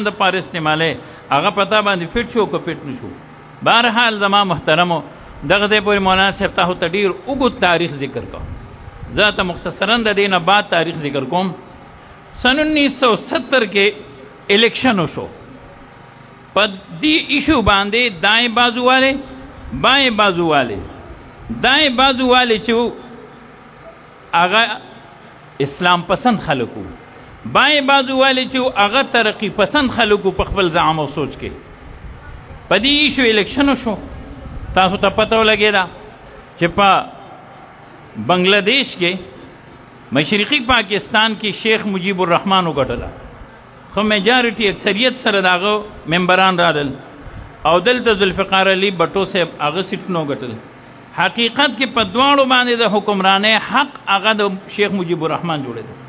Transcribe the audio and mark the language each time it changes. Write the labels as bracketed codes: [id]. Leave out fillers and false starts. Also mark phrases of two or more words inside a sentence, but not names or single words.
[ps] دپاره استعمالوې هغه په تا باندې فټ شو که فټ نه شو بهرحال زما محترمو دغه ځای پورې مولانا صاحب تاسو ته ډېر اوږد تاریخ ذکر کوم زه ته مختصرا د دې نه بعد تاریخ ذکر کوم سن 1970 کې الیکشن وشو په دې ایشو باندې [ur] دائیں بازو والے بائیں بازو والے دائیں بازو والے [ps] چې هغه اسلام پسند خلکو [ur] بائیں بازو والے [ps] چې هغه ترقی پسند خلکو په خپل زعم او سوچ کې په دې ایشو الیکشن وشو تاسو ته پته ولګېده چې په بنګلادیش کې مشرقي پاکستان کې شیخ مجیب الرحمن وګټله خو میجارټي اکثریت سره د هغه ممبران رادل او دلته ذوالفقار علي بټو صاحب هغه سیټونه وګټل حقیقت کې په دواړو باندې د حکمرانۍ حق هغه د شیخ مجیب الرحمن جوړېده